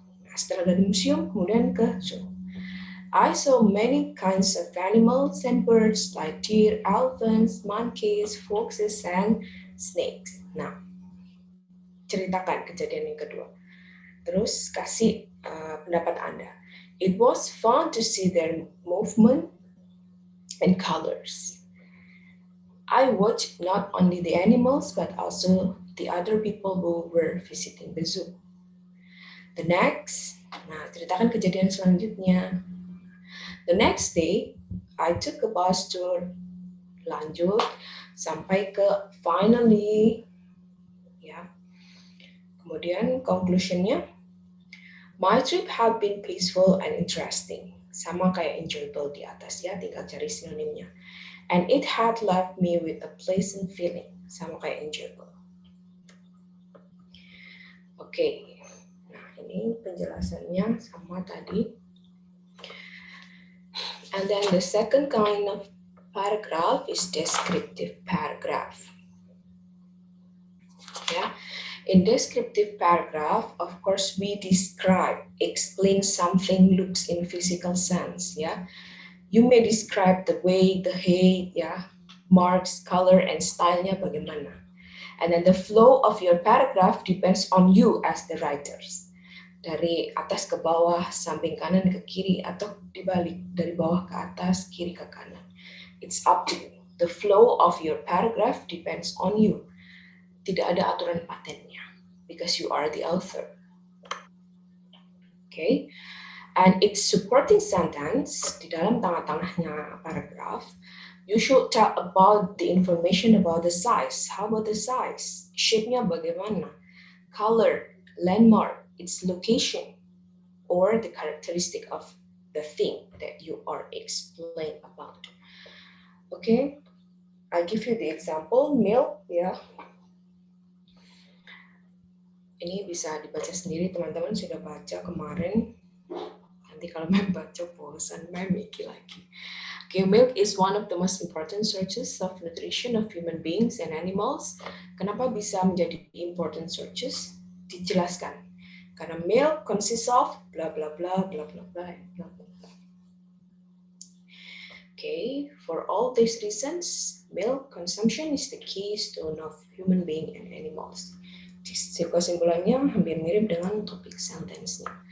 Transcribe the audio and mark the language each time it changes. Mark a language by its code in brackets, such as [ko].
[id] Nah, setelah dari museum, kemudian ke zoo. [en] I saw many kinds of animals and birds like deer, elephants, monkeys, foxes, and snakes. [id] Nah, ceritakan kejadian yang kedua. Terus kasih pendapat Anda. [en] It was fun to see their movement and colors. I watched not only the animals but also the other people who were visiting the zoo. The next, [id] ceritakan kejadian selanjutnya. [en] The next day, I took a bus tour, [id] lanjut sampai ke [en] finally, ya. [id] Kemudian conclusionnya, [en] my trip had been peaceful and interesting. [id] Sama kayak enjoyable di atas ya, tinggal cari sinonimnya. [en] And it had left me with a pleasant feeling. [id] Sama kayak enjoyable. Oke, nah ini penjelasannya sama tadi. [en] And then the second kind of paragraph is descriptive paragraph. Yeah. In descriptive paragraph, of course, we describe, explain something looks in physical sense. Yeah. You may describe the way, the height, yeah, marks, color, and stylenya [id] bagaimana. [en] And then the flow of your paragraph depends on you as the writers. [id] Dari atas ke bawah, samping kanan ke kiri, atau dibalik, dari bawah ke atas, kiri ke kanan. [en] It's up to you. The flow of your paragraph depends on you. [id] Tidak ada aturan patennya, [en] because you are the author. Okay? And its supporting sentence, [id] di dalam tengah-tengahnya [en] paragraph, you should tell about the information about the size. How about the size? [id] Shape-nya bagaimana? [en] Color, landmark, its location, or the characteristic of the thing that you are explaining about. Okay, I give you the example, milk, ya. [id] Ini bisa dibaca sendiri, teman-teman sudah baca kemarin. Nanti kalau Mem baca bosan, Mem mikir lagi. [en] Okay, milk is one of the most important sources of nutrition of human beings and animals. [id] Kenapa bisa menjadi important sources? Dijelaskan. Karena [en] milk consists of blah blah blah blah blah blah blah blah. Okay, for all these reasons, milk consumption is the keystone of human being and animals. [id] Kesimpulannya hampir mirip dengan topik sentence-nya.